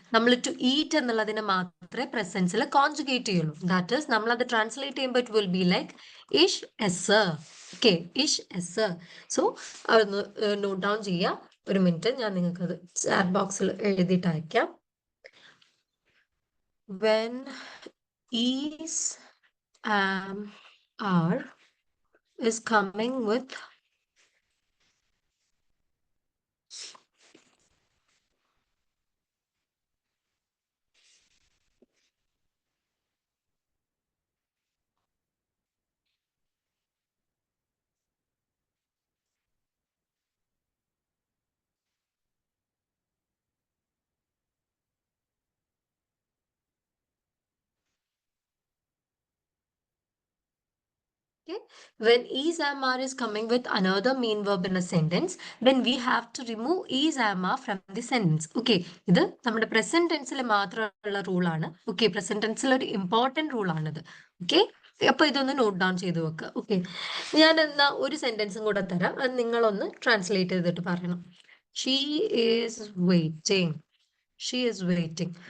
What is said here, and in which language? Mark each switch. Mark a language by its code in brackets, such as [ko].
[ml] നമ്മൾ to eat എന്നുള്ളതിനെ മാത്രമേ പ്രസൻസിൽ കോൺജുഗേറ്റ് ചെയ്യുള്ളൂ. [en] that is [ml] നമ്മൾ അത് ട്രാൻസ്ലേറ്റ് ചെയ്യുമ്പോൾ [en] it will be like [de] ഇഷ് എസ്. [ml] ഓക്കെ, [de] ഇഷ് എസ്. [ml] സോ അതൊന്ന് നോട്ട് ഡൗൺ ചെയ്യുക. ഒരു മിനിറ്റ്, ഞാൻ നിങ്ങൾക്കത് ചാറ്റ് ബോക്സിൽ എഴുതിയിട്ട് അയക്കാം. [en] When is, am, are is coming with okay, when is, am, are is coming with another main verb in a sentence, then we have to remove is, am, are from the sentence. [ml] Okay, ഇത് നമ്മുടെ present ടെൻസിൽ മാത്രമുള്ള റൂളാണ്. Okay, present ടെൻസിൽ ഒരു important റൂളാണിത്. Okay, അപ്പൊ ഇതൊന്ന് note down ചെയ്ത് വെക്കുക. Okay, ഞാൻ എന്നാ ഒരു സെന്റൻസും കൂടെ തരാം, അത് നിങ്ങളൊന്ന് ട്രാൻസ്ലേറ്റ് ചെയ്തിട്ട് പറയണം. [en] She is waiting. She is waiting.